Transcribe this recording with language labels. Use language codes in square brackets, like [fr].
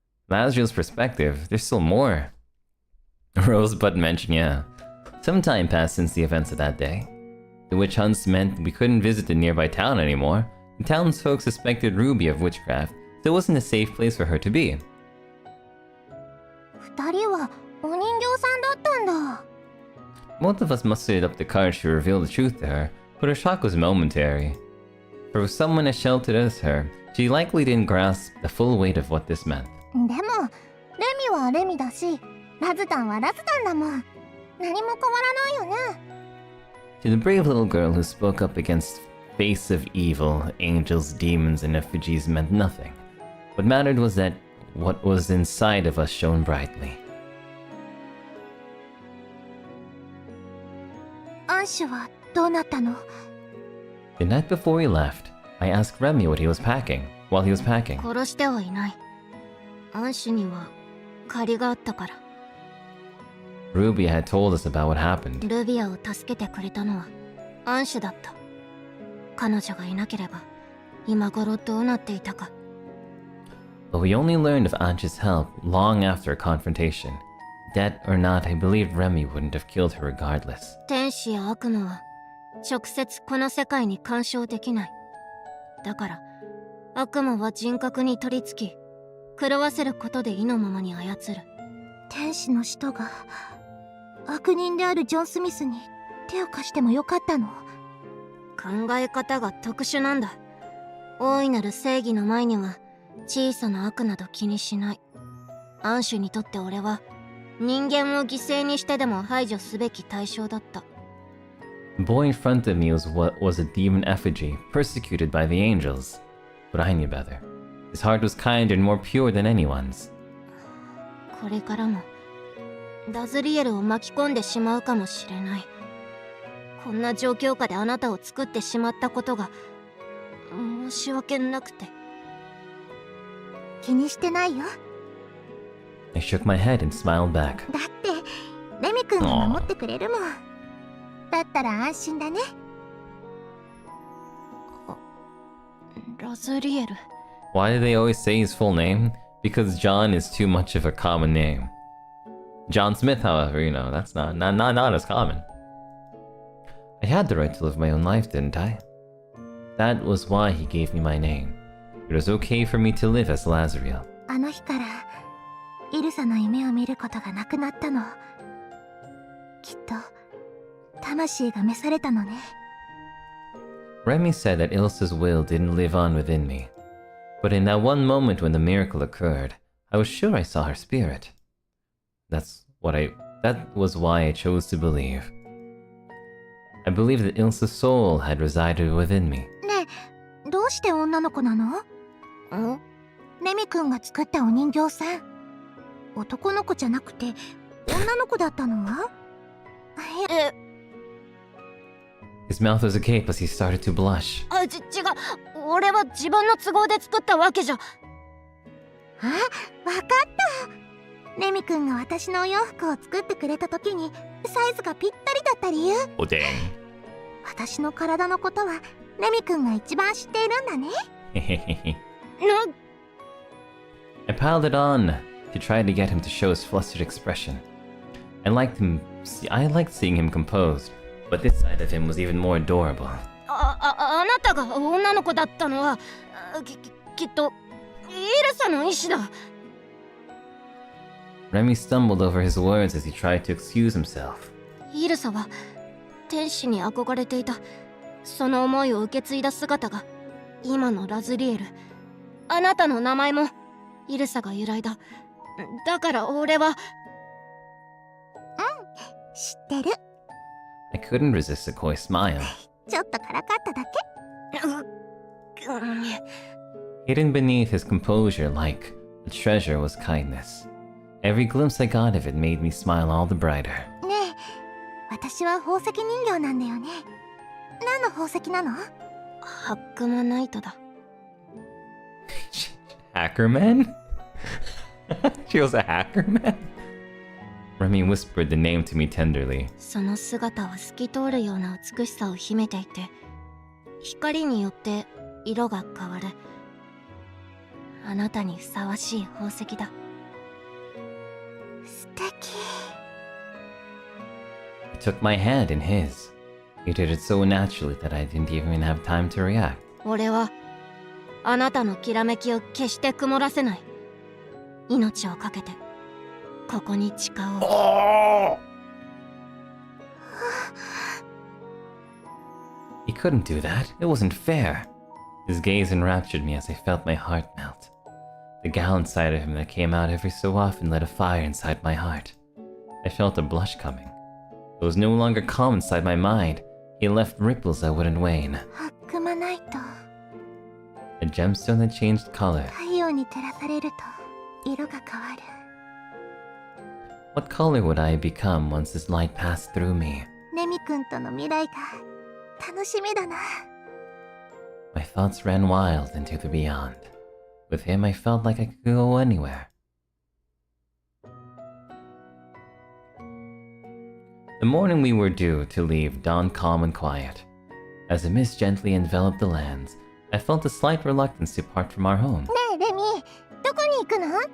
[en] Lazriel's perspective, there's still more. Rosebud mentioned, yeah. Some time passed since the events of that day. The witch hunts meant we couldn't visit the nearby town anymore. The townsfolk suspected Ruby of witchcraft, so it wasn't a safe place for her to be. [ja] 二人はお人形さんだったんだ。 [en] Both of us mustered up the courage to reveal the truth to her, but her shock was momentary. For someone as sheltered as her, she likely didn't grasp the full weight of what this meant. [ja] でも、レミはレミだし、ラズタンはラズタンだもん。何も変わらないよね。 [en] To the brave little girl who spoke up against face of evil, angels, demons, and effigies meant nothing. What mattered was that what was inside of us shone brightly. [ja] アンシュはどうなったの？ [en] The night before he left, I asked Remy what he was packing, while he was packing. [ja] 殺してはいない。アンシュには借りがあったから。 [en] Ruby had told us about what happened. [ja] ルビアを助けてくれたのはアンシュだった。彼女がいなければ今頃どうなっていたか。 [en] But we only learned of Ansh's help long after a confrontation. Dead or not, I believed Remy wouldn't have killed her regardless. [ja] 天使や悪魔は直接この世界に干渉できない。だから悪魔は人格に取り付き狂わせることで意のままに操る。天使の使徒が悪人であるジョン・スミスに手を貸してもよかったの？考え方が特殊なんだ。大いなる正義の前には小さな悪など気にしない。アンシュにとって俺は人間を犠牲にしてでも排除すべき対象だった。 [en] The boy in front of me was a demon effigy, persecuted by the angels. But I knew better. His heart was kinder and more pure than anyone's. [ja] これからもラズリエルを巻き込んでしまうかもしれない。こんな状況下であなたを作ってしまったことが申し訳なくて。気にしてないよ。 [en] I shook my head and smiled back. [ja] だってレミ君が守ってくれるもん。だったら安心だね。ラズリエル。 [en] Why do they always say his full name? Because John is too much of a common name. John Smith, however, that's not as common. I had the right to live my own life, didn't I? That was why he gave me my name. It was okay for me to live as Lazariel. [ja] あの日からイルサの夢を見ることがなくなったの。きっと魂が召されたのね。 [en] Remy said that Elsa's will didn't live on within me. But in that one moment when the miracle occurred, I was sure I saw her spirit. That was why I chose to believe. I believed that Elsa's soul had resided within me. [ja] ねえ、どうして女の子なの？レミ君が作ったお人形さん。男の子じゃなくて女の子だったのは？ [en] His mouth was agape as he started to blush. [ja] 違う。俺は自分の都合で作ったわけじゃ。あ、わかった。レミ君が私のお洋服を作ってくれた時にサイズがぴったりだった理由。 [en] Oh dang. [ja] 私の体のことはレミ君が一番知っているんだね。 [en] I piled it on to try to get him to show his flustered expression. I liked seeing him composed, but this side of him was even more adorable. [ja] あなたが女の子だったのはきっとイルサの意志だ。 [en] Remy stumbled over his words as he tried to excuse himself. [ja] イルサは天使に憧れていた。その思いを受け継いだ姿が今のラズリエル。あなたの名前もイルサが由来だ。だから俺は。知ってる。 [en] I couldn't resist a coy smile. [ja] ちょっとからかっただけ。 [en] Hidden beneath his composure like a treasure was kindness. Every glimpse I got of it made me smile all the brighter. [ja] ねえ、私は宝石人形なんだよね。何の宝石なの？ハックマナイトだ。 [en] Hackerman? She was a hackerman? Remy whispered the name to me tenderly. [ja] その姿は透き通るような美しさを秘めていて、光によって色が変わる。あなたにふさわしい宝石だ。素敵。 [en] He took my hand in his. He did it so naturally that I didn't even have time to react. [ja] 俺はあなたのきらめきを決して曇らせない。命をかけてここに誓おう。 [en] He couldn't do that. It wasn't fair. His gaze enraptured me as I felt my heart melt. The gallant side of him that came out every so often lit a fire inside my heart. I felt a blush coming. It was no longer calm inside my mind. He left ripples that wouldn't wane. [ja] 悪魔ナイト。 [en] A gemstone that changed color. [ja] 太陽に照らされると色が変わる。 [en] What color would I become once this light passed through me? [ja] レミ君との未来が楽しみだな。 [en] My thoughts ran wild into the beyond. With him, I felt like I could go anywhere. The morning we were due to leave dawned calm and quiet. As the mist gently enveloped the lands, I felt a slight reluctance to part from our home. [ja] ねえレミ、どこに行くの？